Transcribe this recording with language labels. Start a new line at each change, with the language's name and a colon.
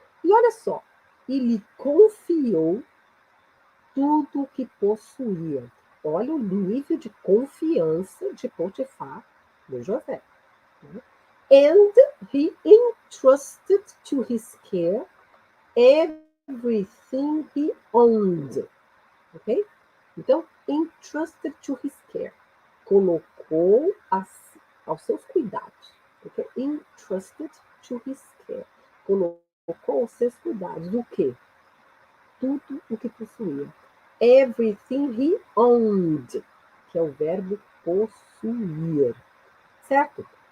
Portuguese: E olha só, ele confiou tudo o que possuía. Olha o nível de confiança de Potifar no José.
English: And he entrusted to his care everything he owned. Ok?
Portuguese: Então,
English: entrusted to his care.
Portuguese: Colocou aos seus cuidados. Okay?
English: Entrusted to his care.
Portuguese: Colocou aos seus cuidados. Do quê? Tudo o que possuía.
English: Everything he owned,
Portuguese: que é o verbo possuir. Certo?